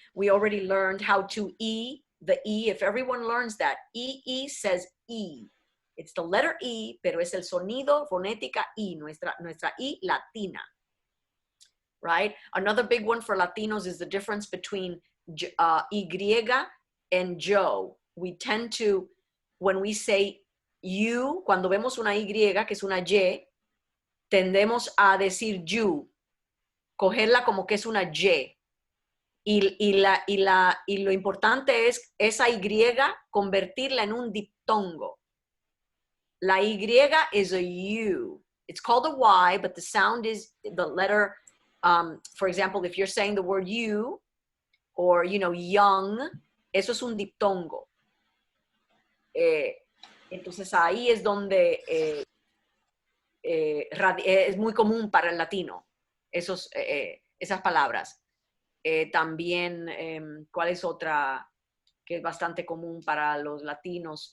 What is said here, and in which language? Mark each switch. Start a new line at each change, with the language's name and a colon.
English: We already learned how to E, the E, if everyone learns that, E says E. It's the letter E,
Spanish: pero es el sonido fonética I, nuestra I latina, right?
English: Another big one for Latinos is the difference between Y and Joe. We tend to, when we say you,
Spanish: cuando vemos una Y, que es una Y, tendemos a decir you, cogerla como que es una Y. Y lo importante es esa Y convertirla en un diptongo.
English: La Y is a U. It's called a Y, but the sound is the letter, for example, if you're saying the word you, or, you know, young,
Spanish: eso es un diptongo. Entonces ahí es donde es muy común para el latino, esas palabras. También, ¿cuál es otra que es bastante común para los latinos?